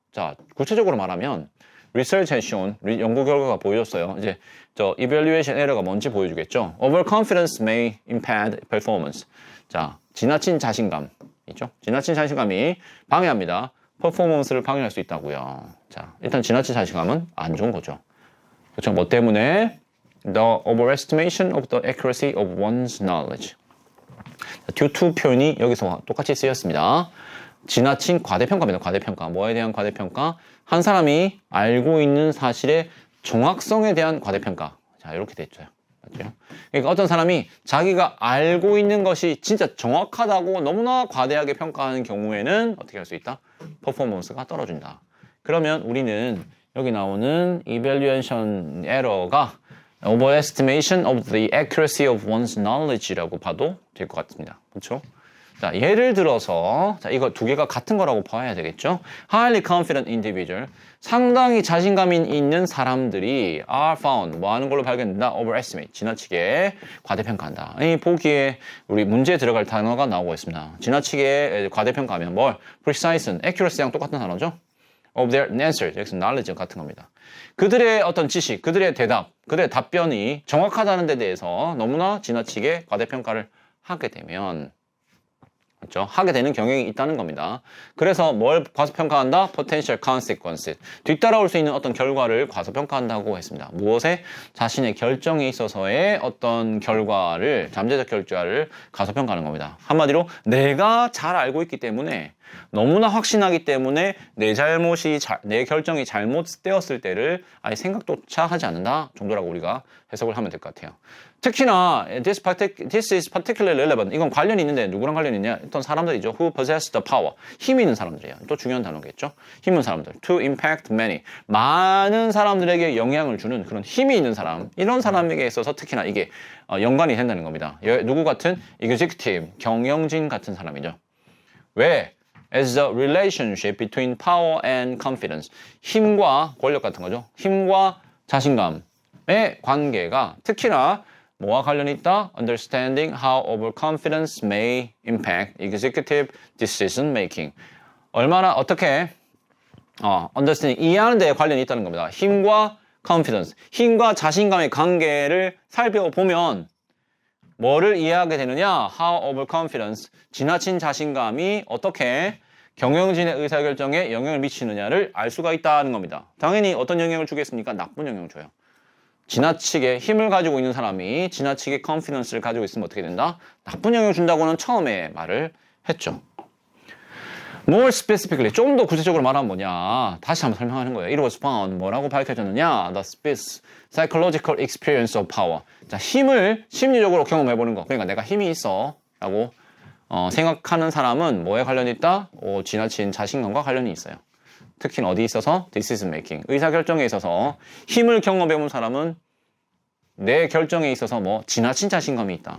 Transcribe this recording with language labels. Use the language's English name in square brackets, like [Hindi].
[Korean] 자, 구체적으로 말하면 [English] research has shown, [Korean] 연구 결과가 보여줬어요. 이제 저 evaluation error가 뭔지 보여주겠죠. [English] Overconfidence may impede performance. [Korean] 자, 지나친 자신감 있죠? 지나친 자신감이 방해합니다. 퍼포먼스를 방해할 수 있다고요. 자, 일단 지나친 자신감은 안 좋은 거죠. 그렇죠? 뭐 때문에? [English] The overestimation of the accuracy of one's knowledge. [Korean] due to 표현이 여기서 똑같이 쓰였습니다. 지나친 과대평가입니다. 과대평가. 뭐에 대한 과대평가? 한 사람이 알고 있는 사실의 정확성에 대한 과대평가. 자, 이렇게 됐죠. 맞죠? 그러니까 어떤 사람이 자기가 알고 있는 것이 진짜 정확하다고 너무나 과대하게 평가하는 경우에는 어떻게 할 수 있다? 퍼포먼스가 떨어진다. 그러면 우리는 여기 나오는 evaluation error가 [English] overestimation of the accuracy of one's knowledge [Korean] 라고 봐도 될 것 같습니다. 그렇죠? 자, 예를 들어서 자, 이거 두 개가 같은 거라고 봐야 되겠죠? [English] Highly confident individual, [Korean] 상당히 자신감이 있는 사람들이 [English] are found, [Korean] 뭐 하는 걸로 발견된다? Overestimate, 지나치게 과대평가한다. 이 보기에 우리 문제에 들어갈 단어가 나오고 있습니다. 지나치게 과대평가하면 뭘? Precise, accuracy랑 똑같은 단어죠? [English] Of their answers, [Korean] 여기서 knowledge 같은 겁니다. 그들의 어떤 지식, 그들의 대답, 그들의 답변이 정확하다는 데 대해서 너무나 지나치게 과대평가를 하게 되면 그렇죠? 하게 되는 경향이 있다는 겁니다. 그래서 뭘 과소평가한다? [English] Potential consequences. [Korean] 뒤따라올 수 있는 어떤 결과를 과소평가한다고 했습니다. 무엇에? 자신의 결정에 있어서의 어떤 결과를, 잠재적 결과를 과소평가하는 겁니다. 한마디로 내가 잘 알고 있기 때문에 너무나 확신하기 때문에 내 결정이 잘못되었을 때를 아예 생각조차 하지 않는다 정도라고 우리가 해석을 하면 될 것 같아요. 특히나 [English] this is particularly relevant. [Korean] 이건 관련이 있는데 누구랑 관련이 있냐? 어떤 사람들이죠. [English] Who possess the power. [Korean] 힘 있는 사람들이에요. 또 중요한 단어겠죠. 힘 있는 사람들. [English] To impact many. [Korean] 많은 사람들에게 영향을 주는 그런 힘이 있는 사람. 이런 사람에게 있어서 특히나 이게 연관이 된다는 겁니다. 누구 같은? executive, 경영진 같은 사람이죠. 왜? [English] As the relationship between power and confidence. [Korean] 힘과 권력 같은 거죠. 힘과 자신감의 관계가 특히나 뭐와 관련이 있다? [English] Understanding how overconfidence may impact executive decision making. [Korean] 얼마나 어떻게 understanding 이해하는 데에 관련이 있다는 겁니다. 힘과 confidence, 힘과 자신감의 관계를 살펴보면 뭐를 이해하게 되느냐? [English] How overconfidence, [Korean] 지나친 자신감이 어떻게 경영진의 의사결정에 영향을 미치느냐를 알 수가 있다는 겁니다. 당연히 어떤 영향을 주겠습니까? 나쁜 영향을 줘요. 지나치게 힘을 가지고 있는 사람이 지나치게 confidence를 가지고 있으면 어떻게 된다? 나쁜 영향을 준다고는 처음에 말을 했죠. [English] More specifically, [Korean] 좀 더 구체적으로 말하면 뭐냐? 다시 한번 설명하는 거예요. [English] It was found, [Korean] 뭐라고 밝혀졌느냐? [English] The psychological experience of power. [Korean] 자, 힘을 심리적으로 경험해보는 거. 그러니까 내가 힘이 있어 라고 생각하는 사람은 뭐에 관련이 있다? 지나친 자신감과 관련이 있어요. 특히 어디 있어서? [English] Decision making, [Korean] 의사결정에 있어서 힘을 경험해본 사람은 내 결정에 있어서 뭐 지나친 자신감이 있다.